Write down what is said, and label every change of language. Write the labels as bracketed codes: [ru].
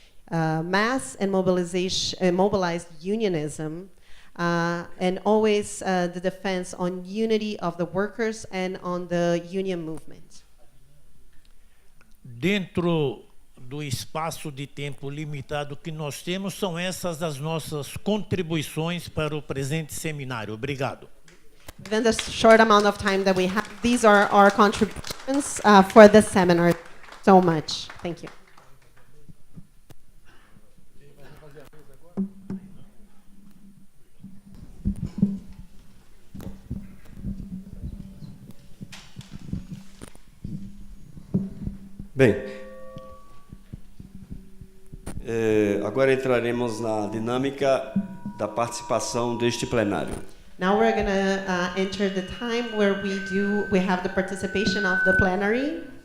[en] Mass and mobilized unionism and always the defense on unity of the workers and on the union movement. [pt] Dentro do espaço de tempo limitado que nós temos, são essas as nossas contribuições para o presente seminário. Obrigado. [en] Given the short amount of time that we have, these are our contributions for this seminar. So much. Thank you. [pt] Bem, agora entraremos na dinâmica da participação deste plenário. [en] Now we're going to enter the time where we have the participation of the plenary.